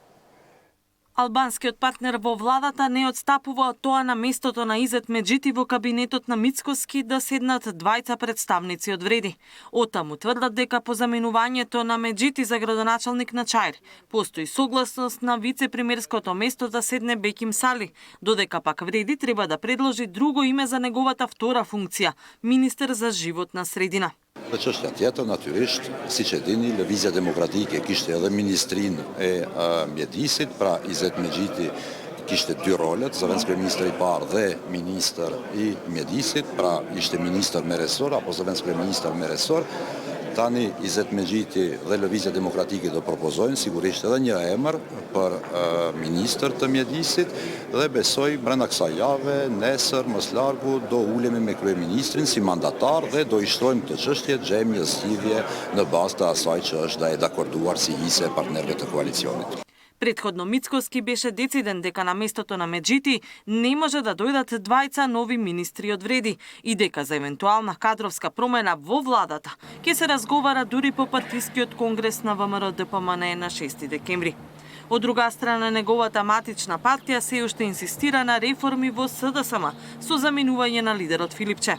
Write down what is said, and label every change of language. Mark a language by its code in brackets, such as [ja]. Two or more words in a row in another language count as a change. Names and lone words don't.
[mk] Албанскиот партнер во владата не отстапува од тоа на местото на Изет Меджити во кабинетот на Мицкоски да седнат двајца представници од Вреди. Оттаму тврдат дека по заменувањето на Меджити за градоначалник на Чаир постои согласност на вице-премиерското место да седне Беким Сали, додека пак Вреди треба да предложи друго име за неговата втора функција – министер за животна средина. [sq] Dhe çështja tjetër natyrisht, siç e dini, Lëvizja Demokratike kishte edhe ministrin e mjedisit, pra Izet Medjiti kishte dy rolet, zëvendës kryeministër i parë dhe ministër i mjedisit, pra ishte ministër me resor apo zëvendës kryeministër me resor. Tani Izet Medjiti dhe Lëvizja Demokratike do propozojnë sigurisht edhe një emër për ministër të mjedisit dhe besoj brenda kësaj jave, nesër, mos largu, do ulemi me kryeministrin si mandatar dhe do i shtrojmë këtë çështje, gjejmë një zgjidhje në bazë të asaj që është dakorduar si hise e partnerëve të koalicionit. [mk] Претходно Мицкоски беше дециден дека на местото на Меджити не може да дојдат двајца нови министри од Вреди и дека за евентуална кадровска промена во владата ќе се разговара дури по партискиот конгрес на ВМРО ДПМН на 6 декември. Од друга страна, неговата матична партија се уште инсистира на реформи во СДСМ со заменување на лидерот Филипче.